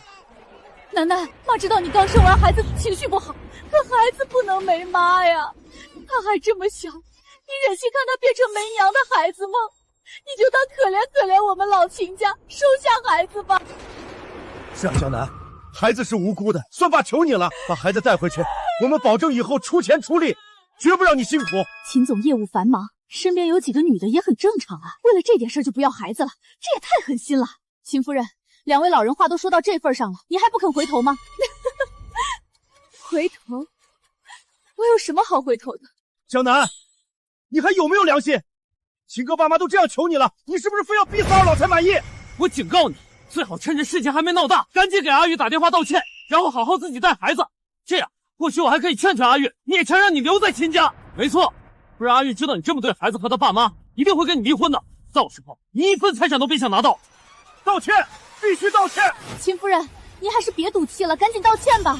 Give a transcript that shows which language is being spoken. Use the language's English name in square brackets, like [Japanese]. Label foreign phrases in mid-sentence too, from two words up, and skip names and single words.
[Chinese] 楠楠，媽知道你剛生完孩子情緒不好，可孩子不能沒媽呀，他還這麼小，你忍心看他變成沒娘的孩子嗎？你就當可憐可憐我們老秦家，收下孩子吧。是啊，江南，孩子是無辜的，算爸求你了，把孩子帶回去，我們保證以後出錢出力，絕不讓你辛苦。秦總業務繁忙，身邊有幾個女的也很正常啊，為了這點事就不要孩子了，這也太狠心了。秦夫人，兩位老人話都說到這份上了，你還不肯回頭嗎？回頭？我有什麼好回頭的？江南，你還有沒有良心？秦哥爸媽都這樣求你了，你是不是非要逼死二老才滿意？我警告你，最好趁着事情還沒鬧大，趕緊給阿玉打電話道歉，然後好好自己帶孩子。這樣，或許我還可以勸勸阿玉，勉強讓你留在秦家。沒錯，不然阿玉知道你這麼對孩子和他爸媽，一定會跟你離婚的。到時候你一分財產都別想拿到。道歉，必須道歉。秦夫人，您還是別賭氣了，趕緊道歉吧。